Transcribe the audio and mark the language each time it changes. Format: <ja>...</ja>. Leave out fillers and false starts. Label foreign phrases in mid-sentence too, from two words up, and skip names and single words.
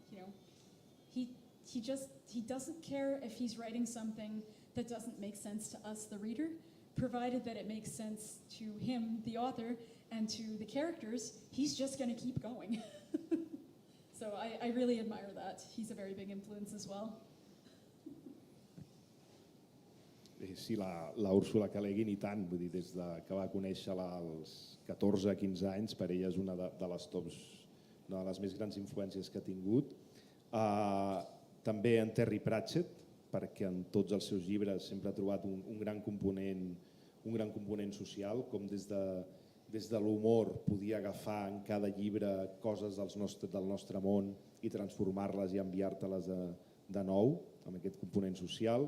<en>He doesn't care if he's writing something that doesn't make sense to us, the reader, provided that it makes sense to him, the author, and to the characters. He's just going to keep going. So I really admire that. He's a very big influence as well.</en> <ca>Sí, la Úrsula Le Guin i tant, vull dir, des que va conèixer-la als 14-15 anys, per ella és una de les tops, una de les més grans influències que ha tingut. També en Terry Pratchett, perquè en tots els seus llibres sempre ha trobat un gran component social, com des de l'humor podia agafar en cada llibre coses del nostre món i transformar-les i enviar-te-les de nou, amb aquest component social.</ca>